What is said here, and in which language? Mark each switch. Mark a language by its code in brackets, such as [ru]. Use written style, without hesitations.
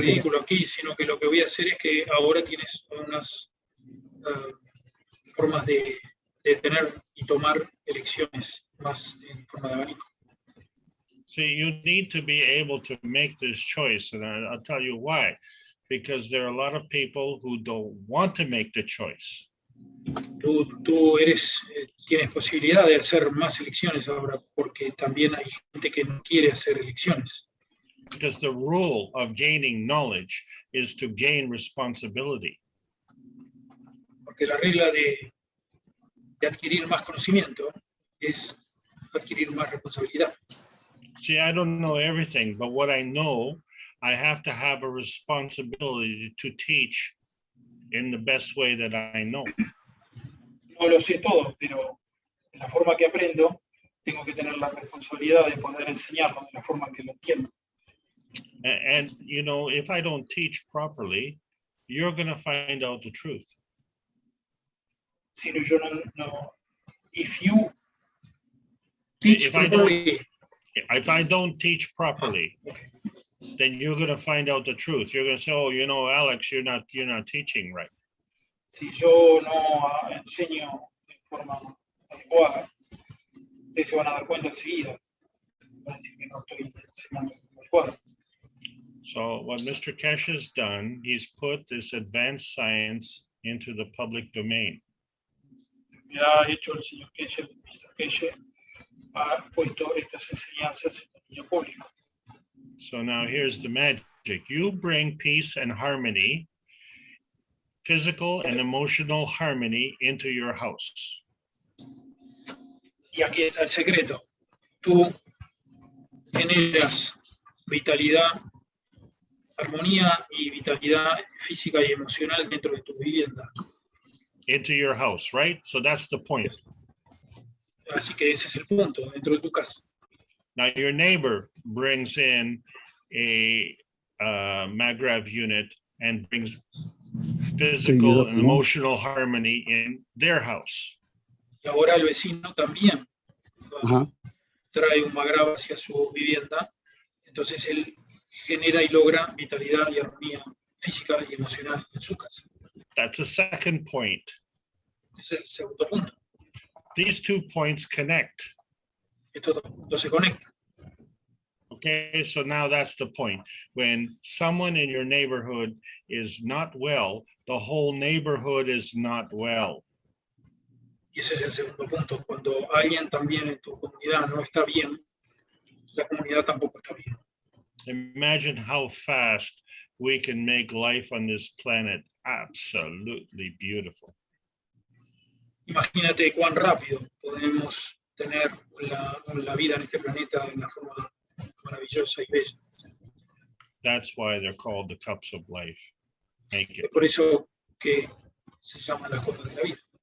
[es] ridículo aquí, sino que lo que voy a hacer es que ahora tienes unas formas de tener y tomar elecciones más en forma de abanico. [en] See, you need to be able to make this choice, and I'll tell you why. Because there are a lot of people who don't want to make the choice. [es] Tú tienes posibilidad de hacer más elecciones ahora, porque también hay gente que no quiere hacer elecciones. [en] Because the rule of gaining knowledge is to gain responsibility. [es] Porque la regla de adquirir más conocimiento es adquirir más responsabilidad. [en] See, I don't know everything, but what I know, I have to have a responsibility to teach in the best way that I know. [es] No lo sé todo, pero en la forma que aprendo, tengo que tener la responsabilidad de poder enseñarlo de la forma que lo entiendo. [en] And you know, if I don't teach properly, you're going to find out the truth. [es] Si no, yo no, [en] if you teach If I properly, If I don't teach properly, okay. then you're going to find out the truth. You're going to say, "Oh, you know, Alex, you're not teaching right." [es] Si yo no enseño de forma adecuada, ustedes se van a dar cuenta enseguida. Van a decir que no estoy enseñando de forma adecuada. [en] So what Mr. Kesh has done, he's put this advanced science into the public domain. [es] Lo que ha hecho el señor Keshe, Mr. Keshe, ha puesto estas enseñanzas en el dominio público. [en] So now here's the magic. You bring peace and harmony, physical and emotional harmony into your house. [es] Y aquí está el secreto. Tú generas vitalidad, armonía y vitalidad física y emocional dentro de tu vivienda. [en] Into your house, right? So that's the point. [es] Así que ese es el punto, dentro de tu casa. [en] Now your neighbor brings in a Magrev unit and brings physical and emotional harmony in their house. [es] Y ahora el vecino también trae un magrava hacia su vivienda, entonces él genera y logra vitalidad y armonía física y emocional en su casa. [en] That's the second point. [es] Ese es el segundo punto. [en] These 2 points connect. [es] Estos dos puntos se conectan. [en] Okay, so now that's the point. When someone in your neighborhood is not well, the whole neighborhood is not well. [es] Y ese es el segundo punto. Cuando alguien también en tu comunidad no está bien, la comunidad tampoco está bien. [en] Imagine how fast we can make life on this planet absolutely beautiful. [es] Imagínate cuán rápido podemos tener la vida en este planeta de una forma maravillosa y bella. [en] That's why they're called the cups of life. Thank you. [es] Es por eso que se llaman las copas de la vida.